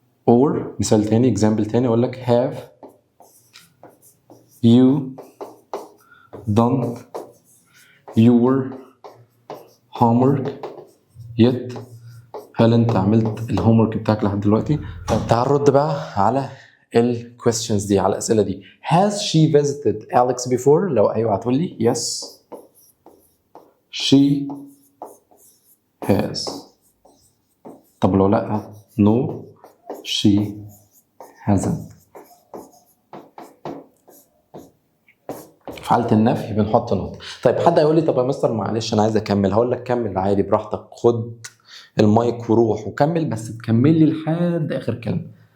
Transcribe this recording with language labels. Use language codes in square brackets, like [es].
[ar] or مثال تاني example تاني اقول لك [en] have you done your homework yet؟ [ar] هل انت عملت الهوم ورك بتاعك لحد دلوقتي؟ طب تعال نرد بقى على ال [en] questions [ar] دي، على الاسئله دي. [en] has she visited Alex before؟ [ar] لو ايوه هتقول لي [en] yes she has. [ar] طب لو لا [en] no she hasn't. [ar] في حالة النفي بنحط نقطة. طيب حد هيقول لي طب يا مستر معلش أنا عايز أكمل، هقول لك كمل عادي براحتك، خد المايك وروح وكمل، بس تكمل لي لحد آخر كلمة.